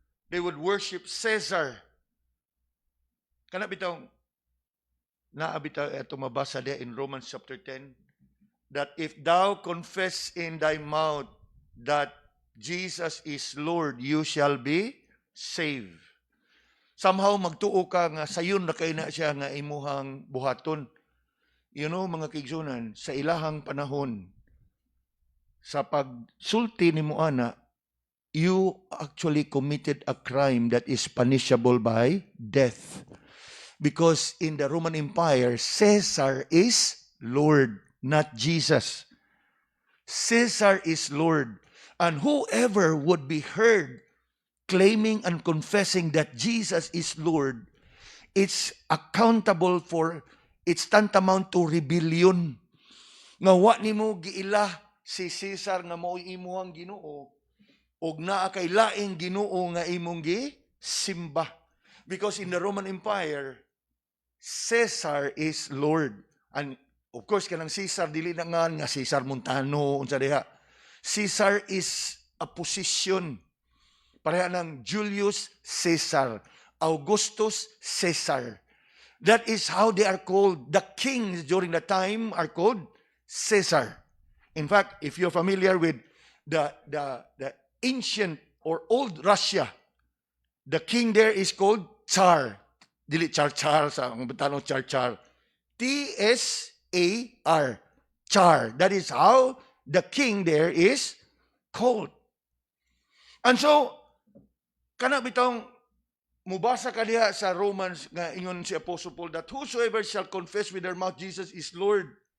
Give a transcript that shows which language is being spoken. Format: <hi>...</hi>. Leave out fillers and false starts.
<en>They would worship Caesar.</en> <ceb>Kana bitaw, naabitaw ito mabasa</ceb> <en>there in Romans chapter 10, that if thou confess in thy mouth that Jesus is Lord, you shall be saved.</en> <ceb>Somehow magtuo ka nga sayon na kay na siya nga imuhang buhaton.</ceb> <en>You know,</en> <ceb>mga kaigsunan, sa ilahang panahon, sa pagsulti ni mo ana,</ceb> <en>you actually committed a crime that is punishable by death. Because in the Roman Empire, Caesar is Lord, not Jesus. Caesar is Lord. And whoever would be heard claiming and confessing that Jesus is Lord, it's accountable for, it's tantamount to rebellion.</en> <ceb>Nga wa nimo giila si Caesar nga mao'y imuhang Ginoo, og naa kay laing Ginoo nga imong gisimba.</ceb> <en>Because in the Roman Empire, Caesar is Lord. And of course,</en> <ceb>kanang Caesar, dili na nga Caesar Montano, unsa diha.</ceb> <en>Caesar is a position.</en> <ceb>Pareha ng</ceb> <en>Julius Caesar, Augustus Caesar. That is how they are called. The kings during the time are called Caesar. In fact, if you're familiar with the ancient or old Russia, the king there is called Tsar.</en> <ceb>Dili Char sa ang batano Char.</ceb> <en>T-S-A-R. Tsar. That is how the king there is called. And so,</en> <ceb>kana bitong mubasa ka diha sa Romans nga ingon si Apostle</ceb> <en>Paul that whosoever shall confess with their mouth Jesus is Lord.</en>